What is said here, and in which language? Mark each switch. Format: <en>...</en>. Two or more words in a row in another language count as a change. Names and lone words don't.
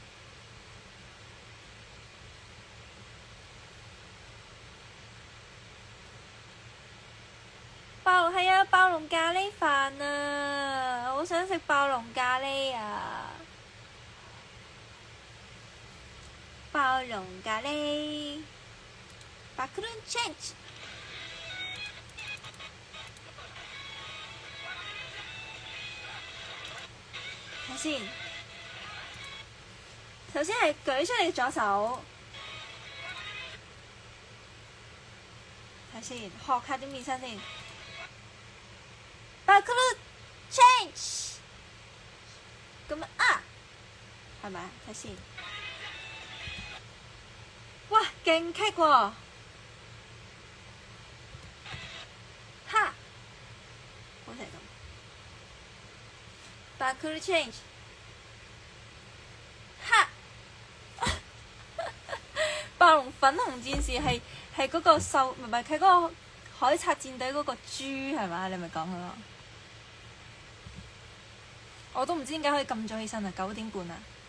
<yue>暴龍係啊，暴龍咖喱飯啊，好想食暴龍咖喱啊！暴龍咖喱，</yue> <ja>バクルンチェンジ。</ja> <yue>睇先，首先係舉出你嘅左手，睇先，學下點變身先。</yue> <ja>バクルンチェンジ，</ja> <yue>咁啊，係咪啊？睇先。哇，勁棘喎！哈，好似係咁。</yue> <ja>バクルチェンジ，哈！</ja> <yue>暴龍粉紅戰士係嗰個獸，唔係佢嗰個海賊戰隊嗰個豬係嘛？你咪講佢咯。我都唔知點解可以咁早起身啊！9點半啊！</yue>